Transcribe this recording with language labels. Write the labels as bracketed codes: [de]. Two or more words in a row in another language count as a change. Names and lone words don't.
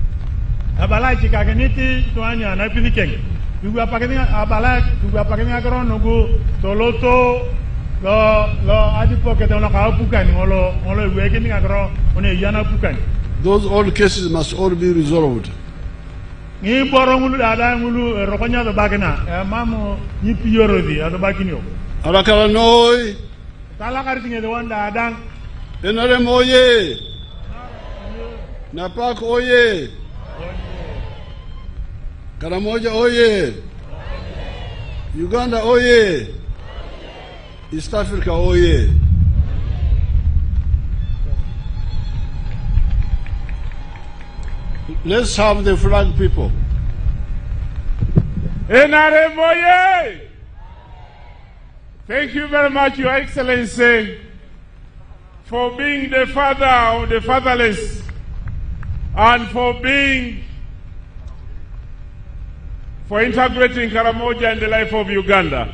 [en] Those old cases must all be resolved. [kdj] Arakaranoi. [en] NRM oye. Napak oye. Karamoja oye. Uganda oye. East Africa oye. Let's have the flag, people. NRM oye. Thank you very much, Your Excellency, for being the father of the fatherless and for integrating Karamoja in the life of Uganda.